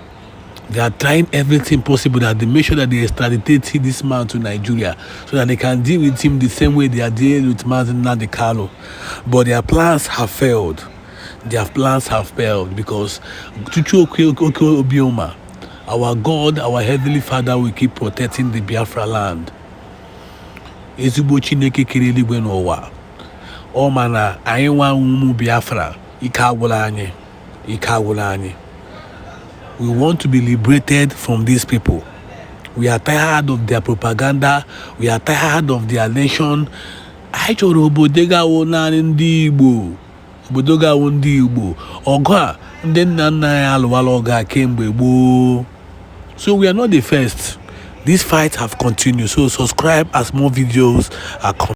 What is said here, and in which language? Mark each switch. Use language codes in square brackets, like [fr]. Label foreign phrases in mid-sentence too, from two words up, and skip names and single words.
[en] They are trying everything possible that they make sure that they extradite this man to Nigeria so that they can deal with him the same way they are dealing with Mazen Nnamdi Kanu. But their plans have failed. Their plans have failed because our God, our Heavenly Father, will keep protecting the Biafra land. [ig] Ezigbo Chineke kere eluigwe n'ụwa. Ọ ma na anyị nwa ụmụ Biafra, ike agwụla anyị. Ike agwụla anyị. [en] We want to be liberated from these people. We are tired of their propaganda. We are tired of their nation. [ig] I chọrọ obodo ga-awụ naanị ndị Igbo. Obodo ga-awụ ndị Igbo. Ọgụ a ndị nna nna anyị alụwala ọgụ a kemgbe gboo. [en] So we are not the first. These fights have continued. So subscribe as more videos are coming.